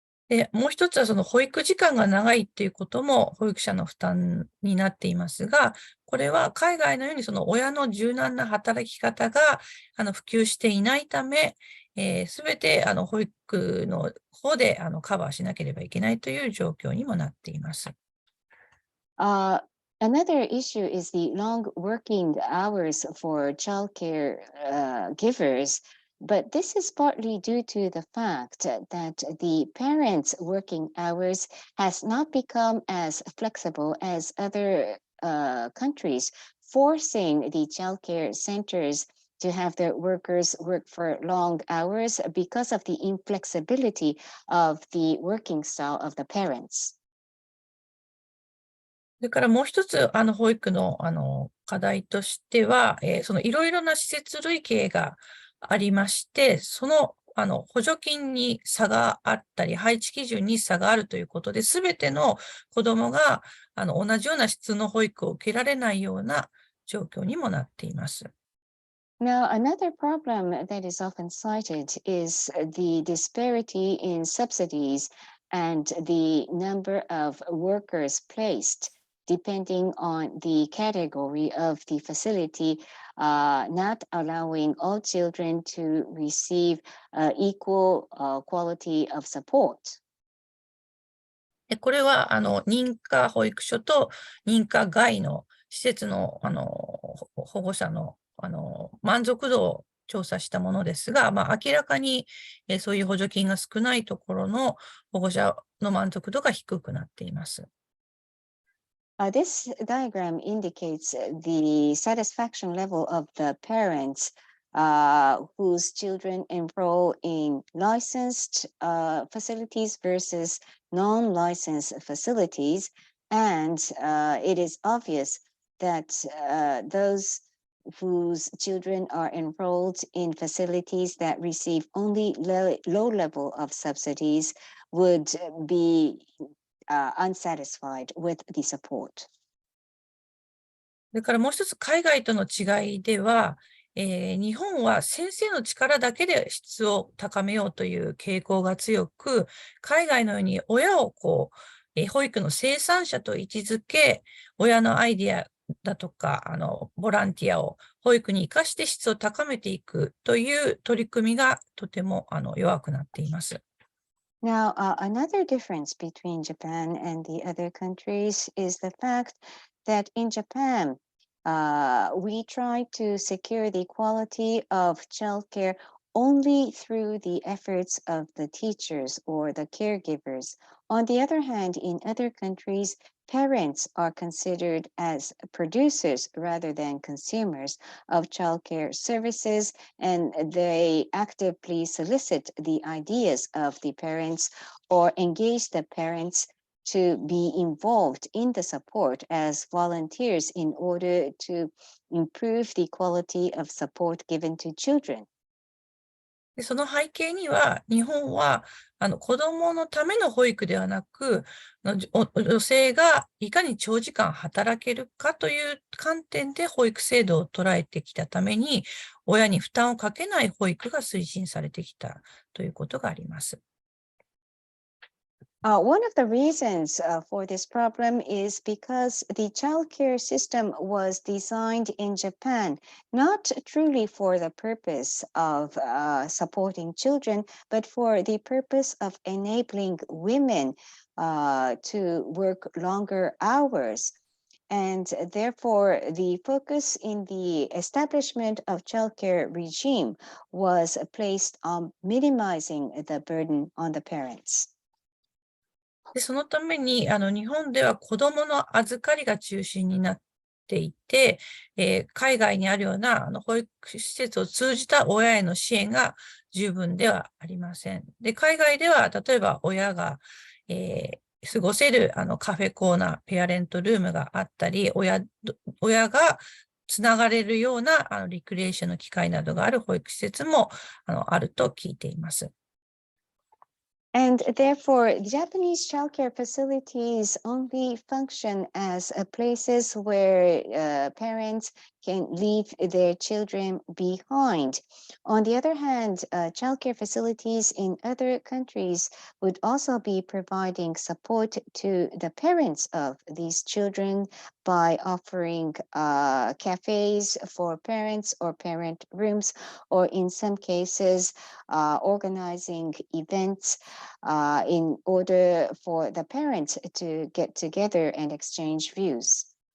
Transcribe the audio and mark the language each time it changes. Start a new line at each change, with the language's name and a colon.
Japanese: で、もう一つはその保育時間が長いっていうことも保育者の負担になっていますが、これは海外のようにその親の柔軟な働き方が普及していないため、すべて保育の方でカバーしなければいけないという状況にもなっています。
English: Another issue is the long working hours for childcare givers. But this is partly due to the fact that the parents' working hours has not become as flexible as other countries, forcing the childcare centers to have their workers work for long hours because of the inflexibility of the working style of the parents.
Japanese: それからもう一つ、保育の、課題としては、そのいろいろな施設類型がありまして、その、補助金に差があったり、配置基準に差があるということで、すべての子どもが、同じような質の保育を受けられないような状況にもなっています。
English: Now, another problem that is often cited is the disparity in subsidies and the number of workers placed, depending on the category of the facility, not allowing all children to receive equal quality of support.
Japanese: これは、認可保育所と認可外の施設の、保護者の、満足度を調査したものですが、明らかに、そういう補助金が少ないところの保護者の満足度が低くなっています。
English: This diagram indicates the satisfaction level of the parents whose children enroll in licensed facilities versus non-licensed facilities. And it is obvious that those whose children are enrolled in facilities that receive only low level of subsidies would be unsatisfied with the support.
Japanese: それからもう一つ海外との違いでは、日本は先生の力だけで質を高めようという傾向が強く、海外のように親を保育の生産者と位置づけ、親のアイディアだとか、ボランティアを保育に生かして質を高めていくという取り組みがとても弱くなっています。
English: Now, another difference between Japan and the other countries is the fact that in Japan, we try to secure the quality of childcare only through the efforts of the teachers or the caregivers. On the other hand, in other countries, parents are considered as producers rather than consumers of childcare services, and they actively solicit the ideas of the parents or engage the parents to be involved in the support as volunteers in order to improve the quality of support given to children.
Japanese: でその背景には、日本は子どものための保育ではなく、女性がいかに長時間働けるかという観点で保育制度を捉えてきたために、親に負担をかけない保育が推進されてきたということがあります。
English: One of the reasons for this problem is because the childcare system was designed in Japan, not truly for the purpose of supporting children, but for the purpose of enabling women to work longer hours. And therefore, the focus in the establishment of childcare regime was placed on minimizing the burden on the parents.
Japanese: でそのために日本では子どもの預かりが中心になっていて、海外にあるような保育施設を通じた親への支援が十分ではありません。で、海外では例えば親が、過ごせるカフェコーナー、ペアレントルームがあったり、親がつながれるようなリクリエーションの機会などがある保育施設もあると聞いています。
English: And therefore, Japanese childcare facilities only function as places where parents can leave their children behind. On the other hand, childcare facilities in other countries would also be providing support to the parents of these children by offering cafes for parents or parent rooms, or in some cases, organizing events in order for the parents to get together and exchange views.